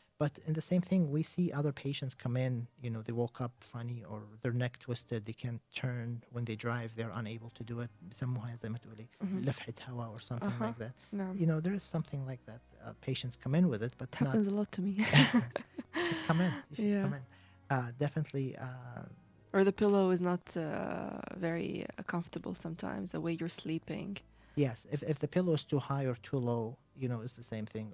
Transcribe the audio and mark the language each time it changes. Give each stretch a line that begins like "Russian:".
English: But in the same thing, we see other patients come in, they woke up funny or their neck twisted, they can't turn when they drive, they're unable to do it.
Arabic: بيسموها زي ما تقولي لفحة هوا
English: or something like that.
Arabic: نعم.
English: There is something like that. Patients come in with it, but It happens a lot to me. come in. You should come in. Definitely. Or the pillow is not very comfortable sometimes, the way you're sleeping. Yes, if the pillow is too high or too low, it's the same thing.